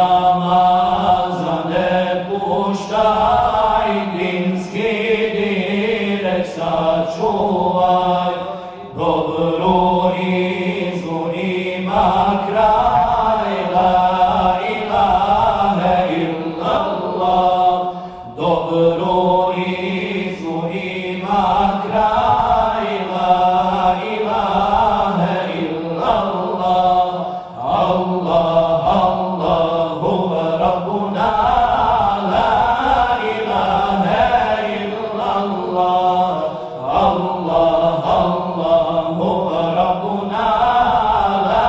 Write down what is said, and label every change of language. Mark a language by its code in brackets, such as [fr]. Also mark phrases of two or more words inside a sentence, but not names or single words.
[bs] namazane puštaj, dinski direk sačuvaj, dobru izvu ima kraj, [ar] لا إله [bs] illallah, dobru izvu ima kraj, [ar] لا إله إلا الله، الله, الله، هو ربنا، لا إله إلا الله, الله، الله، هو ربنا، لا